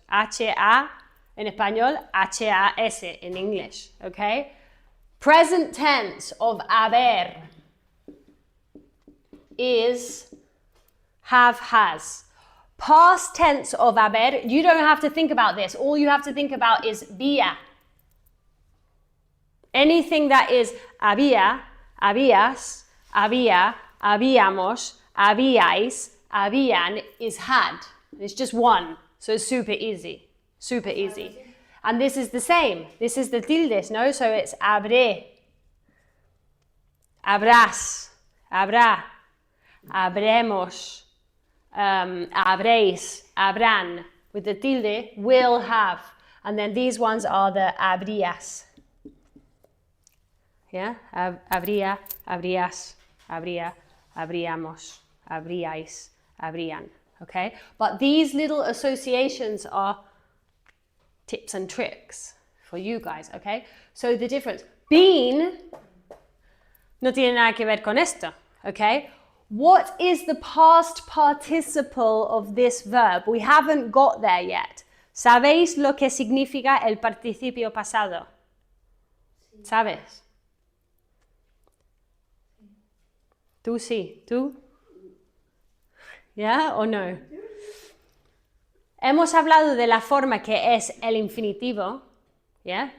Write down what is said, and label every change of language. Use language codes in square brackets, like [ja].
[en] H-A [es] en español, [en] H-A-S in English. Okay? Present tense of haber is have, has. Past tense of haber, you don't have to think about this. All you have to think about is vía. Anything that is había, habías, había, habíamos, habíais, habían is had. It's just one. So it's super easy. Super easy. And this is the same. This is the tildes, no? So it's habré, habrás, habrá, habremos, habréis, habrán. With the tilde, will have. And then these ones are the habrías. Yeah? [es] Habría, habrías, habría, habríamos, habríais, habrían. [en] Okay? But these little associations are tips and tricks for you guys, okay? So the difference. [es] Been no tiene nada que ver con esto, okay? [en] What is the past participle of this verb? We haven't got there yet. [es] ¿Sabéis lo que significa el participio pasado? ¿Sabes? ¿Tú sí? ¿Tú? ¿Ya o no? Hemos hablado de la forma que es el infinitivo, ¿ya?